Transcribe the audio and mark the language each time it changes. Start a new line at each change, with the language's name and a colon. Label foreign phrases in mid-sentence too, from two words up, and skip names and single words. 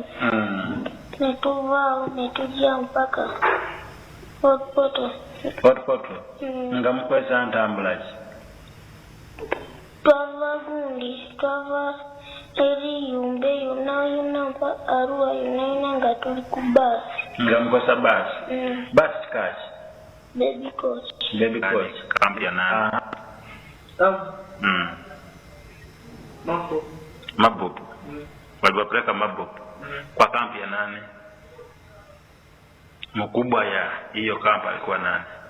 Ganda: Ne tuvaawo ne tujja mpaka Poto. Nga mukozesa ntambula ki? Twava eri Yumbe yonna mpa Arua yonna nga tuli ku baasi. Nga mukozesa baasi? Baasi kaki? Baby coach.
Swahili: Kampi ya nani? Mabobu. Waliwapeleka Mabobu. Kwa kampi ya nani? Mkubwa ya hiyo kampi alikuwa nani?